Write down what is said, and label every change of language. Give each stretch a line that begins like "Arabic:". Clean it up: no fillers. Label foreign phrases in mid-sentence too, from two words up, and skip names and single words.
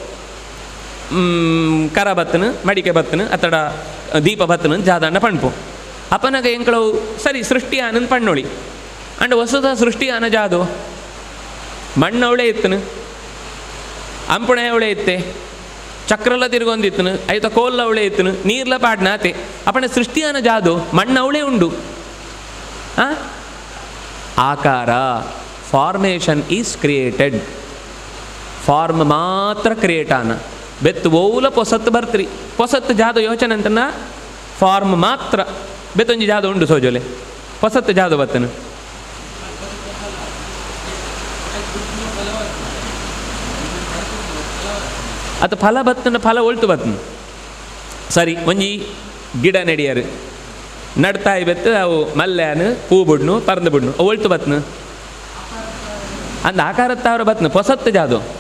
Tulu: ಕರ ಬತ್ತನು ಮಡಿಕೆ ಬತ್ತನು ಅತಡ ದೀಪ ಬತ್ತನು ಜಾದಂಡ ಪಣ್ಪು ಅಪನಗ ಎಂಕ್ಳು ಸರಿ ಸೃಷ್ಟಿ ಆನಂದ್ ಪಣ್ಣೊಳಿ ಅಂಡ್ ಹೊಸದ ಸೃಷ್ಟಿ ಆನ ಜಾದು ಮಣ್ಣವಳೆ ಇತ್ತನು ಅಂಪುಣೆ ಅವಳೆ ಇತ್ತೆ ಚಕ್ರಲ್ಲ ತಿರುಗೊಂದಿತ್ತನು ಐತ ಕೋಲ್ಲ ಅವಳೆ ಇತ್ತನು ನೀರ್ಲ ಪಾಡ್ನಾತೆ ಅಪಣ ಸೃಷ್ಟಿಯಾನ ಜಾದು ಮಣ್ಣವಳೆ ಉಂಡು ಆಕಾರ
English: formation is created form
Tulu: ಮಾತ್ರ ಕ್ರಿಯೇಟ್ ಆನ ಬೆತ್ತು ಓಲ ಪೊಸತ್ತು ಬರ್ತ್ರಿ ಪೊಸತ್ತು ಜಾದು ಯೋಚನೆ ಅಂತನ ಫಾರ್ಮ್ ಮಾತ್ರ ಬೆತ್ತೊಂಜಿ ಜಾದು ಉಂಡು ಸೋಜೋಲೆ ಪೊಸತ್ತು ಜಾದು ಬತ್ತನು ಅದು ಫಲ ಬತ್ತನ ಫಲ ಒಳ್ತು ಬತ್ತನು ಸರಿ ಒಂಜಿ ಗಿಡ ನೆಡಿಯರು ನಡ್ತಾಯಿ ಬೆತ್ತು ಅವು ಮಲ್ಲೆನು ಪೂ ಬಿಡ್ನು ಪರಂದು ಬಿಡ್ನು ಅವು ಒಳ್ತು ಬತ್ತನು ಅಂದ ಆಕಾರತ್ತವ್ರ ಬತ್ತನು ಪೊಸತ್ತು ಜಾದು